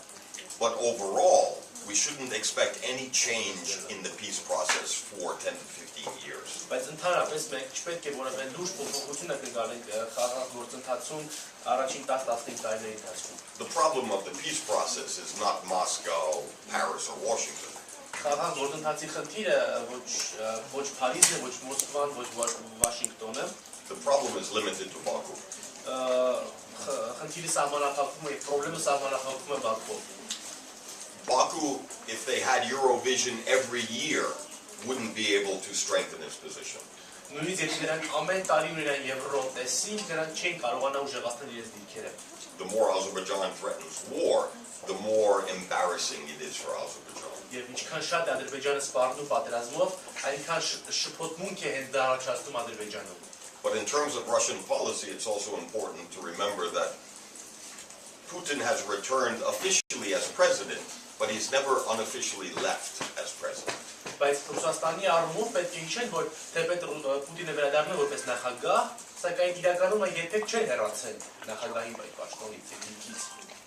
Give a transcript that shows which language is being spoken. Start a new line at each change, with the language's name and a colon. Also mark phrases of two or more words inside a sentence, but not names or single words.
English: But overall, we shouldn't expect any change in the peace process for 10 to 15 years.
Armenian: Բայց ընդհանրապես մենք չպետք է որևէ լուրջ փոփոխություն ակնկալենք խաղաղ գործընթացում առաջին 10-15 տարիների ընթացքում։
English: The problem of the peace process is not Moscow, Paris, or Washington.
Armenian: Խաղաղ գործընթացի խնդիրը ոչ Փարիզն է, ոչ Մոսկվան, ոչ Վաշինգտոնը։
English: The problem is limited to Baku.
Armenian: խնդիրը սահմանափակվում է, պրոբլեմը սահմանափակվում է Բաքվով։
English: Baku, if they had Eurovision every year, wouldn't be able to strengthen its position.
Armenian: Նույնիսկ եթե նրանք ամեն տարի ունենան Եվրոտեսին, նրանք չեն կարողանա ուժեղացնել իրենց դիրքերը։
English: The more Azerbaijan threatens war, the more embarrassing it is for Azerbaijan.
Armenian: Եվ ինչքան շատ է Ադրբեջանը սպառնում պատերազմով, այնքան շփոթմունք է հենց դա առաջացնում Ադրբեջանում։
English: But in terms of Russian policy, it's also important to remember that Putin has returned officially as president, but he's never unofficially left as president.
Armenian: Բայց Ռուսաստանի առումով պետք է հիշել, որ թեպետ Պուտինը վերադառնում է որպես նախագահ, սակայն իրականում երբեք չէր հեռացել նախագահի պաշտոնից եւ դիրքից։